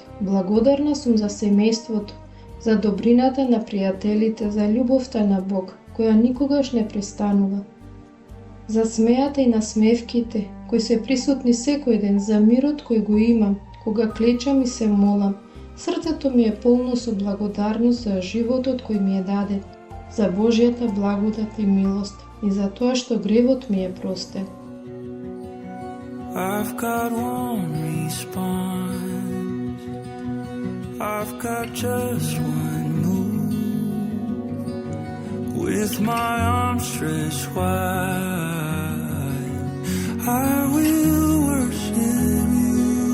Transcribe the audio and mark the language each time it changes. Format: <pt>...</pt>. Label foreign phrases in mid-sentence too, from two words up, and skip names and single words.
<mk>Благодарна сум за семејството, за добрината на пријателите, за љубовта на Бог, која никогаш не престанува, за смејата и насмевките, кои се присутни секој ден, за мирот кој го имам, кога клечам и се молам. Срцето ми е полно со благодарност за животот кој ми е даден, за Божјата благодат и милост и за тоа што гревот ми е простен.</mk> <en>I've got one response. I've got just one move. With my arms stretched wide, I will worship you.</en>